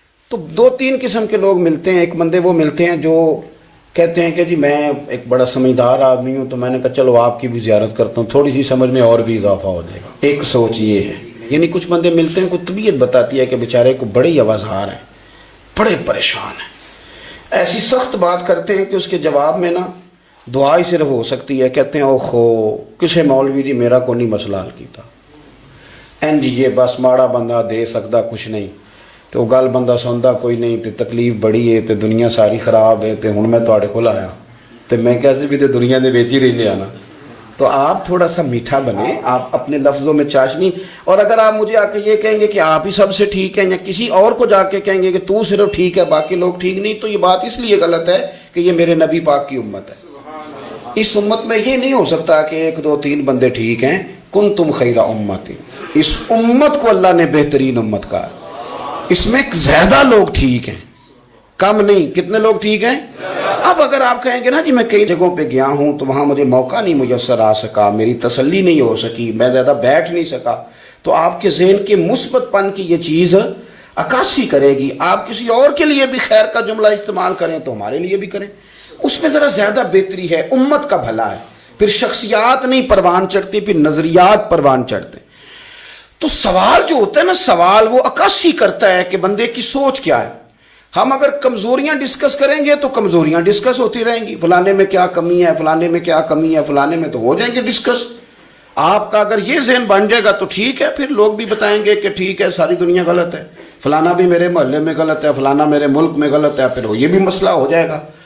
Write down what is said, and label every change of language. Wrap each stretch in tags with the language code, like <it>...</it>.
<ur>تو 2-3 قسم کے لوگ ملتے ہیں. ایک بندے وہ ملتے ہیں جو کہتے ہیں کہ جی میں ایک بڑا سمجھدار آدمی ہوں تو میں نے کہا چلو آپ کی بھی زیارت کرتا ہوں، تھوڑی سی سمجھ میں اور بھی اضافہ ہو جائے گا. ایک سوچ یہ ہے. یعنی کچھ بندے ملتے ہیں، کوئی طبیعت بتاتی ہے کہ بیچارے کو بڑی آوازہار ہیں، بڑے پریشان ہیں، ایسی سخت بات کرتے ہیں کہ اس کے جواب میں نا دعا ہی صرف ہو سکتی ہے.</ur> <pa>کہتے ہیں اوخو کسے مولوی جی میرا کو نہیں مسئلہ حل کیتا، این جی یہ بس ماڑا بندہ دے سکتا کچھ نہیں، تو گل بندہ سنتا کوئی نہیں، تے تکلیف بڑی ہے، تے دنیا ساری خراب ہے، تے ہن میں تواڈے کول آیا تے میں کیسے بھی تے دنیا دے وچ ہی رہنے آنا.</pa> <ur>تو آپ تھوڑا سا میٹھا بنیں، آپ اپنے لفظوں میں چاشنی. اور اگر آپ مجھے آ کے یہ کہیں گے کہ آپ ہی سب سے ٹھیک ہیں، یا کسی اور کو جا کے کہیں گے کہ تو صرف ٹھیک ہے باقی لوگ ٹھیک نہیں، تو یہ بات اس لیے غلط ہے کہ یہ میرے نبی پاک کی امت ہے. اس امت میں یہ نہیں ہو سکتا کہ 1-2-3 بندے ٹھیک ہیں. کنتم خیر امت، اس امت کو اللہ نے بہترین امت کہا. اس میں زیادہ لوگ ٹھیک ہیں، کم نہیں. کتنے لوگ ٹھیک ہیں؟ اب اگر آپ کہیں گے نا جی میں کئی جگہوں پہ گیا ہوں تو وہاں مجھے موقع نہیں میسر آ سکا، میری تسلی نہیں ہو سکی، میں زیادہ بیٹھ نہیں سکا، تو آپ کے ذہن کے مثبت پن کی یہ چیز عکاسی کرے گی. آپ کسی اور کے لیے بھی خیر کا جملہ استعمال کریں تو ہمارے لیے بھی کریں، اس میں ذرا زیادہ بہتری ہے، امت کا بھلا ہے. پھر شخصیات نہیں پروان چڑھتی، پھر نظریات پروان چڑھتے. تو سوال جو ہوتا ہے نا، سوال وہ عکاسی کرتا ہے کہ بندے کی سوچ کیا ہے. ہم اگر کمزوریاں ڈسکس کریں گے تو کمزوریاں ڈسکس ہوتی رہیں گی، فلانے میں کیا کمی ہے، فلانے میں کیا کمی ہے، فلانے میں تو ہو جائیں گے ڈسکس. آپ کا اگر یہ ذہن بن جائے گا تو ٹھیک ہے، پھر لوگ بھی بتائیں گے کہ ٹھیک ہے ساری دنیا غلط ہے، فلانا بھی میرے محلے میں غلط ہے، فلانا میرے ملک میں غلط ہے، پھر یہ بھی مسئلہ ہو جائے گا.</ur>